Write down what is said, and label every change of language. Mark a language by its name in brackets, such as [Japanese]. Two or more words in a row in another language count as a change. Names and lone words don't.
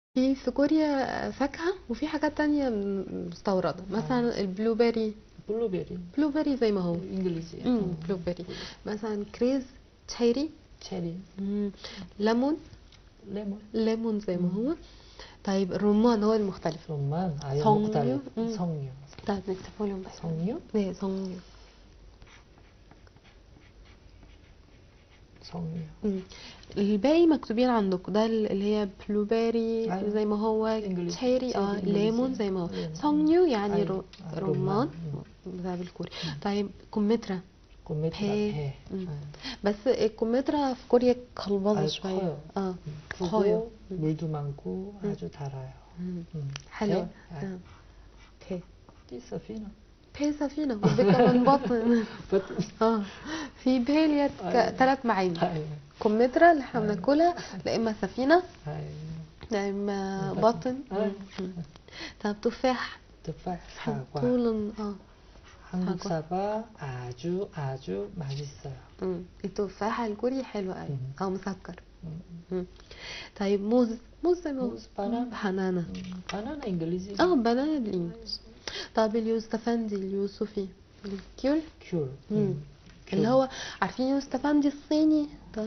[Arabic] في كوريا فاكهة، وفي حاجات تانية مستوردة، مثلا البلو بيري. [Korean] 블루베리. [Arabic] بلو بيري زي ما هو. [Korean] 잉글리시. [Arabic] بلو بيري. مثلا كريز، تشيري. [Korean] 체리. [Arabic] ليمون. [Korean] 레몬. [Arabic] ليمون زي ما هو. طيب الرمان هو المختلف. رمان. [Korean] 아예 성류. [Arabic] مختلف. 성류. طيب نكتبه لهم بقى. [Korean] 성류. 네, 성류. 성류. [Arabic] الباقي مكتوبين عندكم، ده اللي هي بلو بيري أيوة. زي ما هو، إنجليزي. تشيري ليمون زي ما هو، ليمون. 성류 يعني أيوة. رمان ده بالكوري. طيب كمثرى. كمثرى. [Korean] 배. [Arabic] بس الكمثرى في كوريا قلبظة شوية. [Korean] 커요. 커요. 물도 많고 아주 달아요. [Arabic] حلوة. 배. دي سفينة. 배 سفينة، وده كمان بطن. في 배 ليها 3 معاني. كمثرى اللي احنا بناكلها، لا اما سفينة، لا اما بطن. طب تفاح. تفاح. [Korean] 사과. [Arabic] طول. [Korean] 한국 사과 아주 아주 맛있어요. [Arabic] التفاح الكوري حلو قوي او مسكر. طيب موز. موز زي ما هو. موز. بانانا. بانانا انجليزي. بانانا بالانجليزي. طب اليوستفندي اليوسفي الكيول. كيول. اللي هو عارفين يوستفندي الصيني ده.